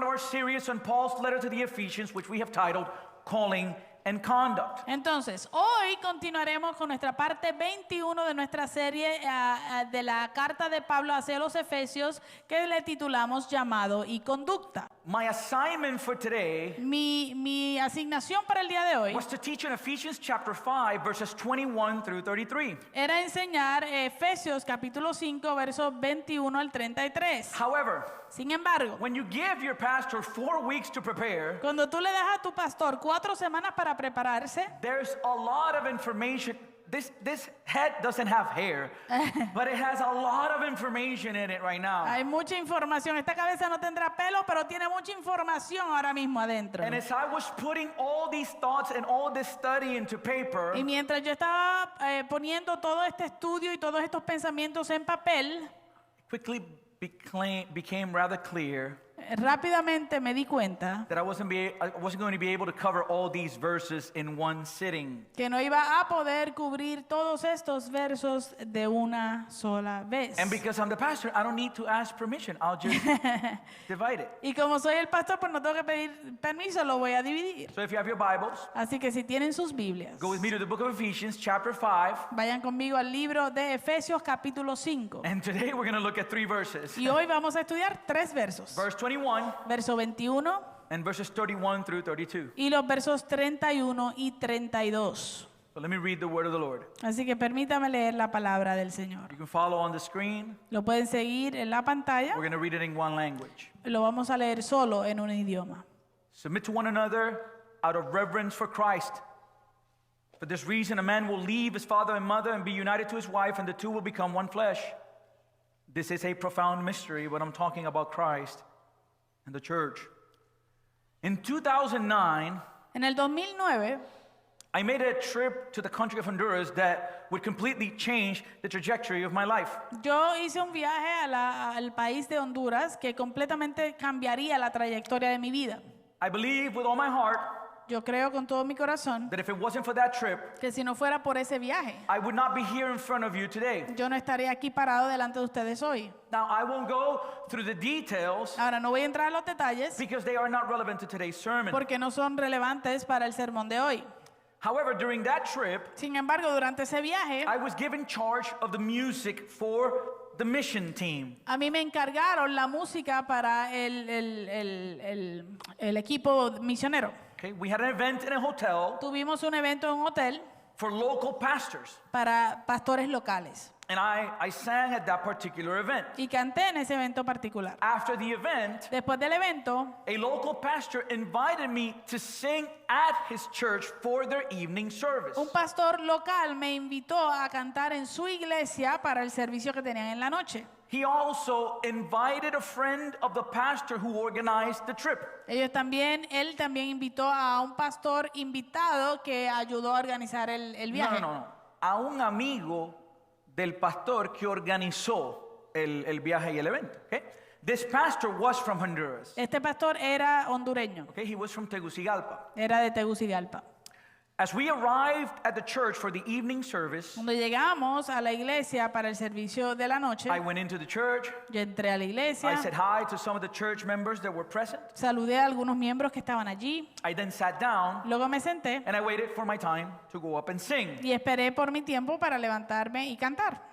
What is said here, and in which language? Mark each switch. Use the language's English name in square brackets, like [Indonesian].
[English] Our series on Paul's letter to the Ephesians, which we have titled Calling and Conduct. [Spanish] Entonces, hoy continuaremos con nuestra parte 21 de nuestra serie de la carta de Pablo hacia los Efesios, que le titulamos Llamado y Conducta. [English] My assignment for today [Spanish] Mi asignación para el día de hoy [English] was to teach on Ephesians chapter 5, verses 21 through 33. [Spanish] era enseñar Efesios capítulo 5, versos 21 al 33. [English] However, [Spanish] Sin embargo, [English] when you give your pastor 4 weeks to prepare, [Spanish] cuando tú le das a tu pastor 4 semanas para prepararse, [English] there's a lot of information. This head doesn't have hair, but it has a lot of information in it right now. [Spanish] hay mucha información. Esta cabeza no tendrá pelo, pero tiene mucha información ahora mismo adentro. [English] And as I was putting all these thoughts and all this study into paper, [Spanish] Y mientras yo estaba poniendo todo este estudio y todos estos pensamientos en papel, [English] quickly became rather clear [Spanish] rápidamente me di cuenta [English] that I wasn't going to be able to cover all these verses in one sitting. [Spanish] que no iba a poder cubrir todos estos versos de una sola vez. [English] And because I'm the pastor, I don't need to ask permission. I'll just divide it. [Spanish] Y como soy el pastor, pues no tengo que pedir permiso, lo voy a dividir. [English] So if you have your Bibles, [Spanish] Así que si tienen sus Biblias, [English] go with me to the book of Ephesians, chapter 5. [Spanish] vayan conmigo al libro de Efesios capítulo 5. [English] And today we're going to look at 3 verses. [Spanish] Y hoy vamos a estudiar 3 versos. [English] Verse 21 [Spanish] Verso 21 [English] and verses 31 through 32. [Spanish] y los versos 31 y 32. [English] So let me read the word of the Lord. [Spanish] Así que permítame leer la palabra del Señor. [English] You can follow on the screen. [Spanish] Lo pueden seguir en la pantalla. [English] We're going to read it in one language. [Spanish] Lo vamos a leer solo en un idioma. [English] Submit to one another out of reverence for Christ. For this reason, a man will leave his father and mother and be united to his wife, and the two will become one flesh. This is a profound mystery, but I'm talking about Christ and the church. In 2009, [Spanish] En el 2009, [English] I made a trip to the country of Honduras that would completely change the trajectory of my life. [Spanish] yo hice un viaje al país de Honduras que completamente cambiaría la trayectoria de mi vida. [English] I believe with all my heart [Spanish] Yo creo con todo mi corazón [English] that if it wasn't for that trip, [Spanish] que si no fuera por ese viaje, [English] I would not be here in front of you today. [Spanish] yo no estaría aquí parado delante de ustedes hoy. [English] Now, I won't go through the details [Spanish] Ahora, no voy a entrar a los detalles [English] because they are not relevant to today's sermon. [Spanish] porque no son relevantes para el sermón de hoy. [English] However, during that trip, [Spanish] Sin embargo, durante ese viaje, [English] I was given charge of the music for the mission team. [Spanish] a mí me encargaron la música para el equipo misionero. [English] Okay, we had an event in a hotel [Spanish] Tuvimos un evento en un hotel [English] for local pastors, [Spanish] para pastores locales [English] and I sang at that particular event. [Spanish] y canté en ese evento particular. [English] After the event, [Spanish] Después del evento, [English] a local pastor invited me to sing at his church for their evening service. [Spanish] un pastor local me invitó a cantar en su iglesia para el servicio que tenían en la noche. [English] He also invited a friend of the pastor who organized the trip. [Spanish] Él también invitó a un pastor invitado que ayudó a organizar el viaje. [English] No. [Spanish] A un amigo del pastor que organizó el viaje y el evento. [English] Okay? This pastor was from Honduras. [Spanish] Este pastor era hondureño, [English] Okay? He was from Tegucigalpa. [Spanish] era de Tegucigalpa. [English] As we arrived at the church for the evening service, [Spanish] Cuando llegamos a la iglesia para el servicio de la noche, [English] I went into the church. [Spanish] yo entré a la iglesia, [English] I said hi to some of the church members that were present. [Spanish] saludé a algunos miembros que estaban allí, [English] I then sat down [Spanish] luego me senté [English] and I waited for my time to go up and sing. [Spanish] y esperé por mi tiempo para levantarme y cantar.